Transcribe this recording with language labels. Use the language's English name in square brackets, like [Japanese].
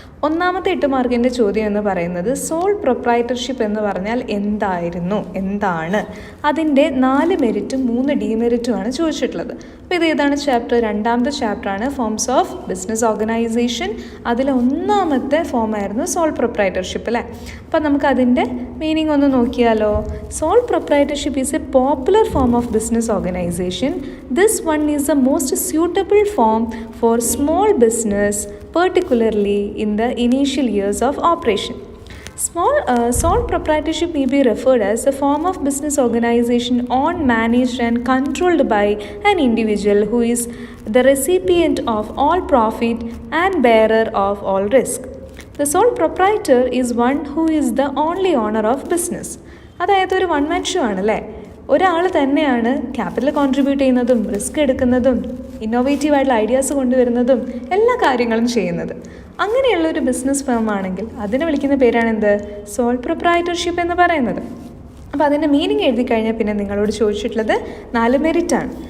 [Malayalam] ഒന്നാമത്തെ 8 മാർക്കിൻ്റെ ചോദ്യം എന്ന് പറയുന്നത് സോൾ പ്രൊപ്രൈറ്റർഷിപ്പ് എന്ന് പറഞ്ഞാൽ എന്താണ് അതിൻ്റെ 4 മെരിറ്റും 3 ഡീമെരിറ്റുമാണ് ചോദിച്ചിട്ടുള്ളത്. അപ്പോൾ ഇത് ഏതാണ് ചാപ്റ്റർ? 2ാമത്തെ ചാപ്റ്ററാണ് ഫോംസ് ഓഫ് ബിസിനസ് ഓർഗനൈസേഷൻ. അതിലെ 1ാമത്തെ ഫോമായിരുന്നു സോൾ പ്രൊപ്രൈറ്റർഷിപ്പ് അല്ലേ? അപ്പോൾ നമുക്ക് അതിൻ്റെ മീനിങ് ഒന്ന് നോക്കിയാലോ. [English] Sole proprietorship is a popular form of business organization. This one is the most suitable form for small business, particularly in the initial years of operation. Sole proprietorship may be referred as a form of business organization owned, managed and controlled by an individual who is the recipient of all profit and bearer of all risk. The sole proprietor is one who is the only owner of business. [Malayalam] അതായത് ഒരു one man show ആണല്ലേ. ഒരാൾ തന്നെയാണ് capital contribute ചെയ്യുന്നതും risk എടുക്കുന്നതും ഇന്നോവേറ്റീവായിട്ടുള്ള ideas കൊണ്ടുവരുന്നതും എല്ലാ കാര്യങ്ങളും ചെയ്യുന്നത്. അങ്ങനെയുള്ള ഒരു ബിസിനസ് ഫേം ആണെങ്കിൽ അതിനെ വിളിക്കുന്ന പേരാണ് എന്ത്? സോൾ പ്രൊപ്രൈറ്റർഷിപ്പ് എന്ന് പറയുന്നത്. അപ്പോൾ അതിൻ്റെ മീനിങ് എഴുതി കഴിഞ്ഞാൽ പിന്നെ നിങ്ങളോട് ചോദിച്ചിട്ടുള്ളത് 4 മെരിറ്റാണ്.